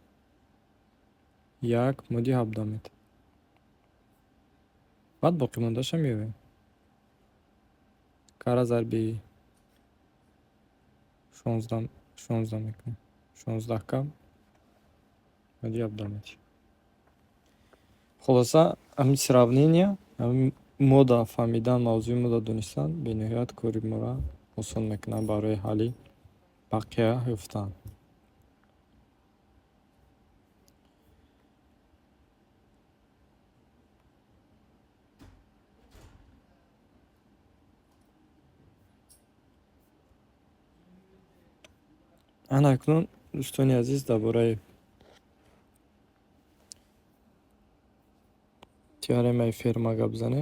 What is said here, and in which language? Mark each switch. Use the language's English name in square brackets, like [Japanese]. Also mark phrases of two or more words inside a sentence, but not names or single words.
[Persian] 1 مودی 17 میده بعد باقی مونده شو میبینیم کار ضربی 16 میکنیم 16 کم مودی 17 میده. خلاصه همین [Tajik] сравнение همین мода фаҳмидан мавзӯи мода донистан бениҳоят кори моро осон мекунад барои ҳалли бақия ёфтан. акнун дӯстони азиз дар бораи теоремаи ферма гап занем.